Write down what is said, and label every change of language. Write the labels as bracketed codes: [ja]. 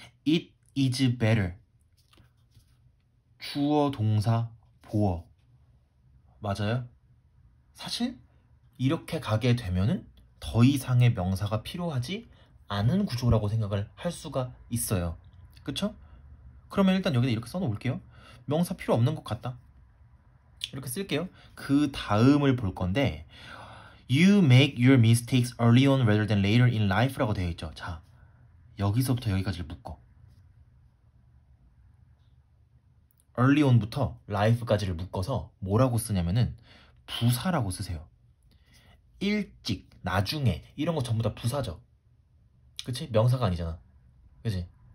[en] It is better. [ko] 주어, 동사, 보어. 맞아요? 사실 이렇게 가게 되면은 더 이상의 명사가 필요하지 않은 구조라고 생각을 할 수가 있어요. 그쵸? 그러면 일단 여기다 이렇게 써놓을게요. 명사 필요 없는 것 같다. 이렇게 쓸게요. 그 다음을 볼 건데 [en] You make your mistakes early on rather than later in life [ko] 라고 되어 있죠. 자, 여기서부터 여기까지를 묶어. early on부터 life까지를 묶어서 뭐라고 쓰냐면은 부사라고 쓰세요. 일찍, 나중에 이런 거 전부 다 부사죠. 그치? 명사가 아니잖아. 그치?